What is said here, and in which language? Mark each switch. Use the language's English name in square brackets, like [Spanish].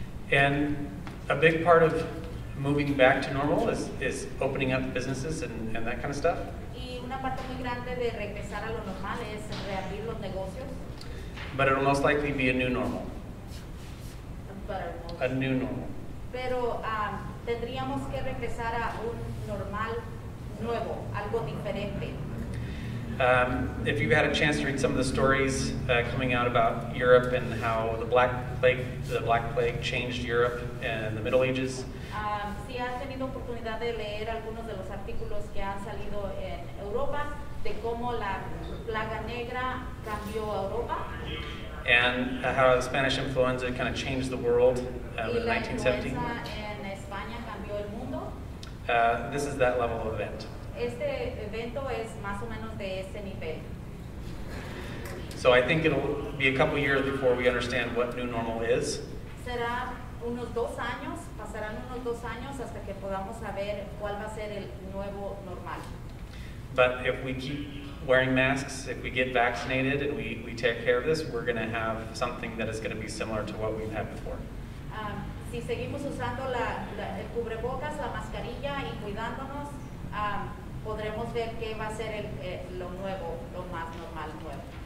[English] And a big part of moving back to normal is opening up businesses and that kind of stuff. [Spanish] Y una parte muy grande de regresar a lo normal es reabrir los negocios. [English] But it'll most likely be a new normal. But A new normal. [Spanish] Pero tendríamos que regresar a un normal nuevo, algo diferente. [English] If you've had a chance to read some of the stories coming out about Europe and how the Black Plague changed Europe in the Middle Ages. [Spanish] Si has tenido oportunidad de leer algunos de los artículos que han salido en Europa de cómo la plaga negra cambió a Europa. [English] And how the Spanish influenza kind of changed the world in [Spanish] La [English] 1917. [Spanish] influenza en España cambió el mundo. [English] This is that level of event. [Spanish] Este evento es más o menos de ese nivel. [English] So I think it'll be a couple years before we understand what new normal is. [Spanish] Será unos 2 años, pasarán unos 2 años hasta que podamos saber cuál va a ser el nuevo normal. [English] But if we keep wearing masks, if we get vaccinated and we take care of this, we're going to have something that is going to be similar to what we've had before. [Spanish] Si seguimos usando el cubrebocas, la mascarilla y cuidándonos, podremos ver qué va a ser lo nuevo, lo más normal nuevo.